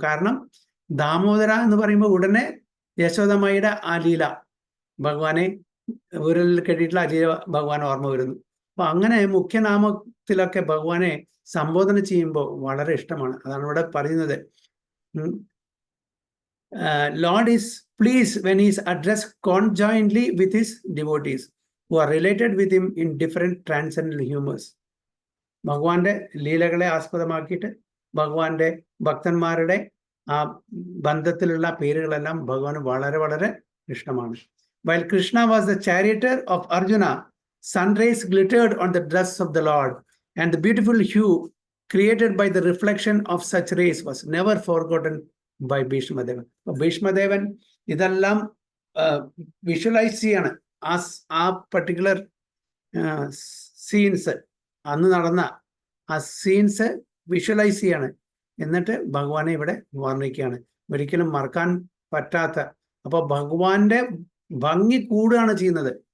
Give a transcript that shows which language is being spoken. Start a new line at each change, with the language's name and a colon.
Malayalam: കാരണം ദാമോദര എന്ന് പറയുമ്പോൾ ഉടനെ യശോദമ്മയുടെ ആ ലീല, ഭഗവാനെ ഊരിൽ കെട്ടിയിട്ടുള്ള ആ ലീല ഭഗവാൻ ഓർമ്മ വരുന്നു. അപ്പൊ അങ്ങനെ മുഖ്യനാമത്തിലൊക്കെ ഭഗവാനെ സംബോധന ചെയ്യുമ്പോൾ വളരെ ഇഷ്ടമാണ്. അതാണ് ഇവിടെ പറയുന്നത്.
English: Lord is pleased when he is addressed conjointly with his devotees who are related with him in different transcendental humors.
Malayalam: ഭഗവാന്റെ ലീലകളെ ആസ്പദമാക്കിയിട്ട് ഭഗവാന്റെ ഭക്തന്മാരുടെ ആ ബന്ധത്തിലുള്ള പേരുകളെല്ലാം ഭഗവാന് വളരെ വളരെ ഇഷ്ടമാണ്.
English: While Krishna was the charioteer of Arjuna, sun rays glittered on the dress of the Lord, and the beautiful hue created by the reflection of such rays was never forgotten by Bhishmadevan.
Malayalam: ഭീഷ്മദേവൻ ഇതെല്ലാം visualise ചെയ്യാണ്. ആ particular scenes, അന്ന് നടന്ന ആ scenes visualise ചെയ്യാണ്. എന്നിട്ട് ഭഗവാനെ ഇവിടെ വർണ്ണിക്കുകയാണ്. ഒരിക്കലും മറക്കാൻ പറ്റാത്ത. അപ്പൊ ഭഗവാന്റെ ഭംഗി കൂടുകയാണ് ചെയ്യുന്നത്.